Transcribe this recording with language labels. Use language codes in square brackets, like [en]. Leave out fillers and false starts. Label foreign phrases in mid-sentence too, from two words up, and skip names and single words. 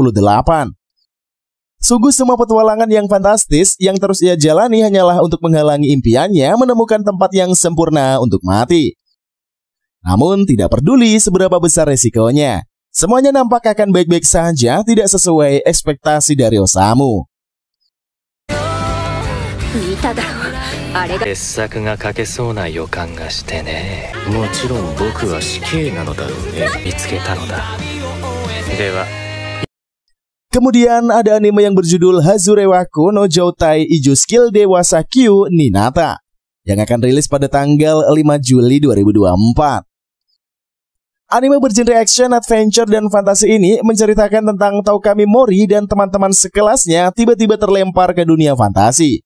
[id] Sungguh semua petualangan yang fantastis yang terus ia jalani hanyalah untuk menghalangi impiannya menemukan tempat yang sempurna untuk mati. Namun tidak peduli seberapa besar resikonya, semuanya nampak akan baik-baik saja, tidak sesuai ekspektasi dari Osamu. [ja] 傑作が書けそうな予感がしてね。もちろん僕は死刑なのだろうね。見つけたのだ。では。 [id] Kemudian ada anime yang berjudul Hazurewaku no Joutai Iju Skill Dewasa Q Ninata yang akan rilis pada tanggal 5 Juli 2024. Anime bergenre [en] action, adventure, [id] dan fantasi ini menceritakan tentang Toukami Mori dan teman-teman sekelasnya tiba-tiba terlempar ke dunia fantasi.